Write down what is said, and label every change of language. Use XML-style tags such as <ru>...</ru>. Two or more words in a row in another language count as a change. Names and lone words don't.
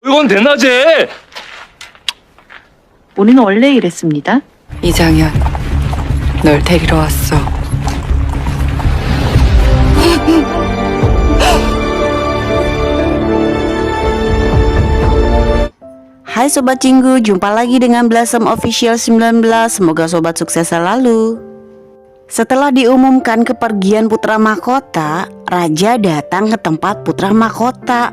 <ko>그건 대낮에. 우리는 원래 이랬습니다. 이장현, 널 데리러 왔어.</ko> <id>Hai Sobat Cinggu, jumpa lagi dengan Blossom Official 19. Semoga Sobat sukses selalu. Setelah diumumkan kepergian putra mahkota, Raja datang ke tempat putra mahkota.</id>